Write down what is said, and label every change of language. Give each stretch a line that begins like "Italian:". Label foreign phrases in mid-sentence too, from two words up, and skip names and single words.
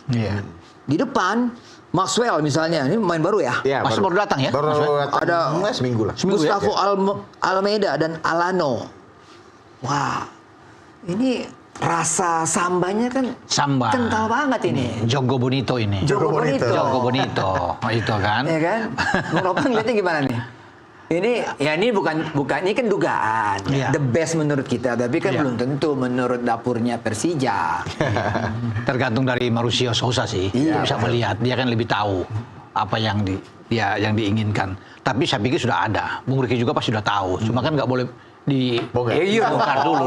Indonesian: Iya. Di depan Maxwell misalnya, ini pemain baru ya. Iya, baru datang ya. Baru datang. Ada seminggu lah. Gustavo Almeida dan Alano. Wah, ini rasa sambanya kan Samba. kental banget ini.
Portuguese: Jogo Bonito
Indonesian: ini.
Portuguese: Jogo Bonito. Jogo Bonito.
Indonesian: Itu kan. Ya kan? Bung Ropan lihatnya gimana nih? Ini bukan ini kan dugaan. Iya.
English: The best
Indonesian: menurut kita, tapi kan Iya. belum tentu menurut dapurnya Persija. Tergantung dari Mauricio Sousa sih. Iya, Bisa melihat, dia kan lebih tahu apa yang yang diinginkan. Tapi saya pikir sudah ada. Bung Riki juga pasti sudah tahu. Cuma kan nggak boleh dibongkar dulu.